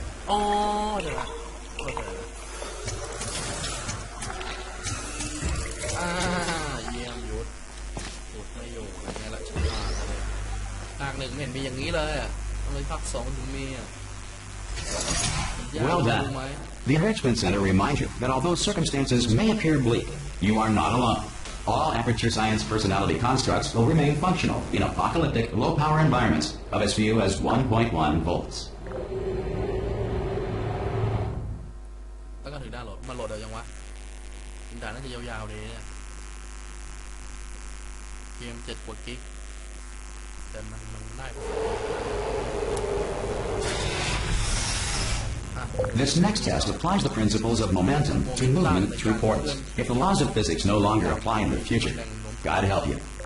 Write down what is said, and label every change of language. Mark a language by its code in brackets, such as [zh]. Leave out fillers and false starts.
[th] อ๋อเดี๋ยวนะเยี่ยมหยุดไม่อยู่อะไรเงี้ยละฉลาดเลยภาคหนึ่งไม่เห็นมีอย่างนี้เลยอ่ะทำไมภาคสองถึงมีอ่ะ [en] Well done. The Enrichment Center reminds you that although circumstances may appear bleak, you are not alone. All Aperture Science personality constructs will remain functional in apocalyptic, low-power environments of as few as 1.1 volts. [th] แล้วก็ถึงด้านโหลดมันโหลดเอายังวะถึงด่านน่าจะยาวๆเลยเนี่ยเกม7 กว่ากิกแต่มันได้ [en] This next test applies the principles of momentum to movement through portals. If the laws of physics no longer apply in the future, God help you.